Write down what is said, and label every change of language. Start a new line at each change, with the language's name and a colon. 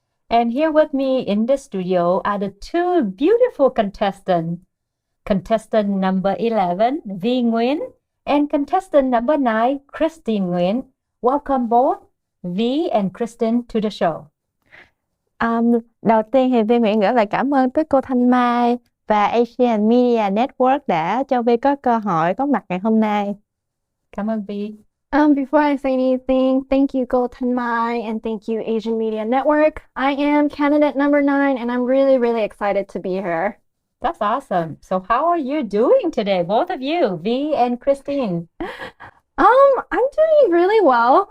English: And here with me in the studio are the two beautiful contestants. Contestant number 11, Vi Nguyen, and contestant number 9, Christine Nguyen. Welcome both Vi and Kristen to the show.
Vietnamese: Đầu tiên thì Vi Nguyễn gửi lời cảm ơn tới cô Thanh Mai và Asian Media Network đã cho Vi có cơ hội có mặt ngày hôm nay. Cảm ơn Vi.
English: Before I say anything, thank you, Go Thanh Mai, and thank you, Asian Media Network. I am candidate number 9, and I'm really, really excited to be here. That's awesome. So how are you doing today, both of you, Vi and Christine? I'm doing really well.